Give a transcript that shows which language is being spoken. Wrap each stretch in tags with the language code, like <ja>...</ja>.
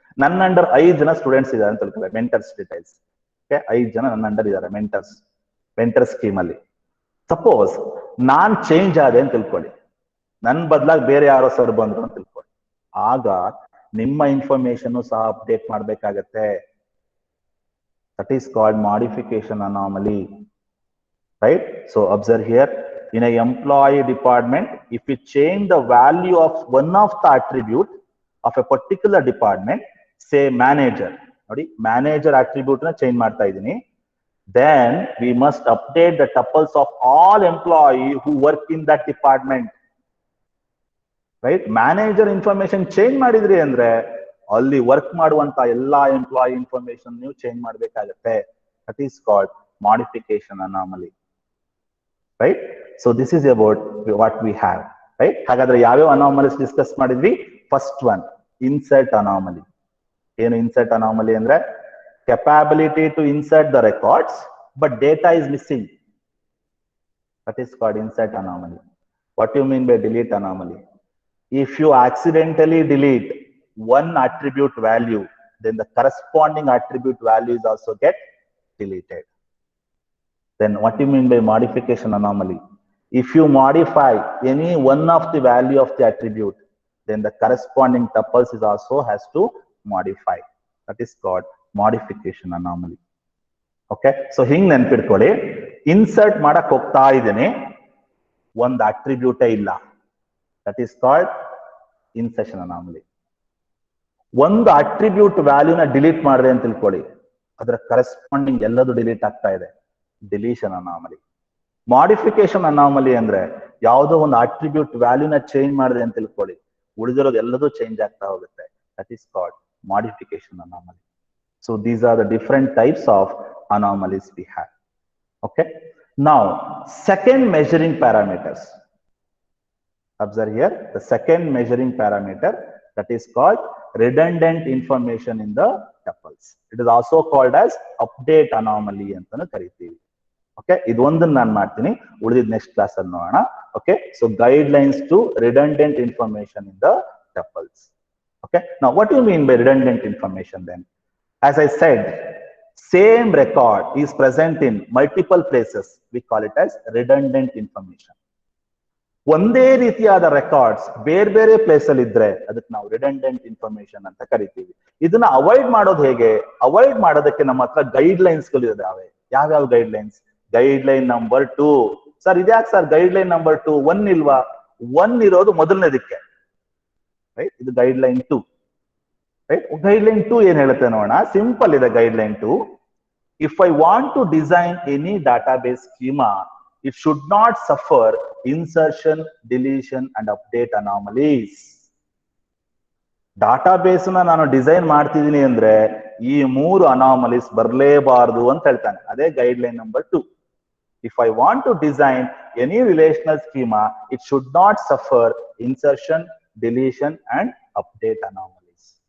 <kn>ನನ್ನ ಅಂಡರ್ 5 ಜನ ಸ್ಟೂಡೆಂಟ್ಸ್ ಇದ್ದಾರೆ ಅಂತ ತಿಳ್ಕೊಳ್ಳಿ. Mentors details. 5 ಜನ ನನ್ನ ಅಂಡರ್ ಇದ್ದಾರೆ ಮೆಂಟರ್ ಸ್ಕೀಮ್ ಅಲ್ಲಿ. ಸಪೋಸ್ ನಾನ್ ಚೇಂಜ್ ಆದೆ ಅಂತ ತಿಳ್ಕೊಳ್ಳಿ. ನನ್ ಬದಲಾಗಿ ಬೇರೆ ಯಾರೋ ಸರ್ ಬಂದ್ರು ಅಂತ ತಿಳ್ಕೊಳ್ಳಿ. ಆಗ ನಿಮ್ಮ ಇನ್ಫಾರ್ಮೇಶನ್ ಸಹ ಅಪ್ಡೇಟ್ ಮಾಡ್ಬೇಕಾಗತ್ತೆ.</kn> <en>That is called modification anomaly. Right? So observe here, in a employee department, if you change the value of one of the attribute of a particular department, say manager,</en> <kn>ನೋಡಿ manager attribute na change ಮಾಡ್ತಾ ಇದೀನಿ,</kn> <en>then we must update the tuples of all employees who work in that department. Right?</en> <kn>Manager information change ಮಾಡಿದ್ರಿ ಅಂದ್ರೆ ಅಲ್ಲಿ work ಮಾಡುವಂತ ಎಲ್ಲಾ employee information ನೀವು change ಮಾಡ್ಬೇಕಾಗತ್ತೆ.</kn> <en>That is called modification anomaly. Right? So this is about what we have. Right?</en> <kn>ಹಾಗಾದ್ರೆ ಯಾವ್ಯಾವ anomalies discuss ಮಾಡಿದ್ವಿ? First one, insert ಅನಾಮಲಿ. ಏನು ಇನ್ಸರ್ಟ್ ಅನಾಮಲಿ ಅಂದ್ರೆ?</kn> <en>Capability to insert the records but data is missing. That is called insert anomaly. What do you mean by delete anomaly? If you accidentally delete one attribute value, then the corresponding attribute values also get deleted. Then what do you mean by modification anomaly? If you modify any one of the value of the attribute, then the corresponding tuples is also has to modify. That is called modification anomaly. Okay?</en> <kn>So ಹಿಂಗ್ ನೆನ್ಪಿಟ್ಕೊಳ್ಳಿ, insert ಮಾಡಕ್ ಹೋಗ್ತಾ ಇದ್ದೇನೆ, ಒಂದು attribute ಇಲ್ಲ.</kn> <en>That is called insertion anomaly.</en> <kn>ಒಂದು attribute ವ್ಯಾಲ್ಯೂನ delete ಮಾಡಿದೆ ಅಂತ ತಿಳ್ಕೊಳ್ಳಿ, ಅದರ ಕರೆಸ್ಪಾಂಡಿಂಗ್ ಎಲ್ಲದೂ ಡಿಲೀಟ್ ಆಗ್ತಾ ಇದೆ. ಡಿಲೀಷನ್ ಅನಾಮಲಿ. ಮಾಡಿಫಿಕೇಶನ್ ಅನಾಮಲಿ ಅಂದ್ರೆ ಯಾವುದೋ ಒಂದು ಅಟ್ರಿಬ್ಯೂಟ್ ವ್ಯಾಲ್ಯೂನ ಚೇಂಜ್ ಮಾಡಿದೆ ಅಂತ ತಿಳ್ಕೊಳ್ಳಿ, ಉಳಿದಿರೋದು ಎಲ್ಲದೂ ಚೇಂಜ್ ಆಗ್ತಾ ಹೋಗುತ್ತೆ.</kn> <en>that is called modification anomaly. So these are the different types of anomalies we have. Okay. Now, second measuring parameters. Observe here, the second measuring parameter, that is called redundant information in the tuples. It is also called as update anomaly</en> <kn>antanu ಕರೀತೀವಿ. Okay, ಇದೊಂದನ್ನ ನಾನು ಮಾಡ್ತೀನಿ, ಉಳಿದಿದ್ದು next class ಅಲ್ಲಿ ನೋಡೋಣ.</kn> <en>Okay, so guidelines to redundant information in the tuples. Okay, now what do you mean by redundant information then? As I said, same record is present in multiple places. We call it as redundant information.</en> <kn>ಒಂದೇ ರೀತಿಯಾದ records ಬೇರೆ ಬೇರೆ place ಅಲ್ಲಿ ಇದ್ರೆ ಅದಕ್ಕೆ ನಾವು redundant information ಅಂತ ಕರಿತೀವಿ. ಇದನ್ನ ಅವಾಯ್ಡ್ ಮಾಡೋದು ಹೇಗೆ? ಅವಾಯ್ಡ್ ಮಾಡೋದಕ್ಕೆ ನಮ್ಮ ಹತ್ರ ಗೈಡ್ ಲೈನ್ಸ್ ಗಳು ಇದಾವೆ. ಯಾವ್ಯಾವ guide lines? Guide line number 2. Sir ಇದ್ಯಾಕೆ ಸರ್ ಗೈಡ್ ಲೈನ್ ನಂಬರ್ 2? 1 ಇಲ್ವಾ? 1 ಇರೋದು ಮೊದಲನೇದಕ್ಕೆ, ರೈಟ್? ಇದು guide line 2, right? Guide line 2 ಏನ್ ಹೇಳುತ್ತೆ ನೋಡೋಣ. ಸಿಂಪಲ್ ಇದೆ guide line 2.</kn> <en>If I want to design any database schema, it should not suffer insertion, deletion and update anomalies.</en> <kn>Database ನ ನಾನು design ಮಾಡ್ತಿದ್ದೀನಿ ಅಂದ್ರೆ ಈ 3 ಅನಾಮಲೀಸ್ ಬರಲೇಬಾರದು ಅಂತ ಹೇಳ್ತಾನೆ.</kn> <en>ಅದೇ guideline number 2. If I want to design any relational schema, it should not suffer insertion, deletion and update anomalies.</en>